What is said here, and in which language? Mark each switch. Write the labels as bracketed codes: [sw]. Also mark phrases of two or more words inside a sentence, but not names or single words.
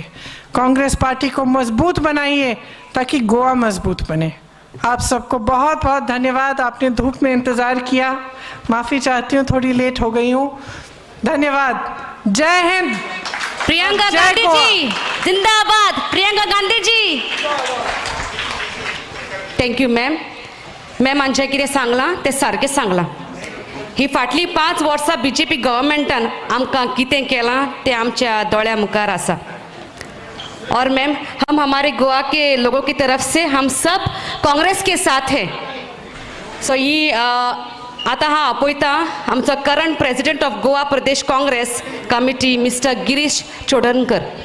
[hi] कांग्रेस पार्टी को मजबूत बनाइए ताकि गोवा मजबूत बने। आप सबको बहुत बहुत धन्यवाद। आपने धूप में इंतज़ार किया, माफ़ी चाहती हूँ थोड़ी लेट हो गई हूँ। धन्यवाद। जय हिंद। प्रियंका गांधी जी जिंदाबाद। [en] प्रियंका गांधी जी। thank you ma'am. [kok] मॅम आमच्या कितें सांगलां तें सारकें सांगलां. ही फाटली 5 वर्सां बीजेपी गव्हर्मेंटान आमकां कितें केलां तें आमच्या दोळ्या मुखार आसा. [hi] और मैम हम हमारे गोवा के लोगों की तरफ से हम सब कांग्रेस के साथ हैं. [kok] सो ही आता हाँ आपयता आमचो [en] current president of [kok] गोवा प्रदेश काँग्रेस कमिटी मिस्टर गिरीश चोडणकर.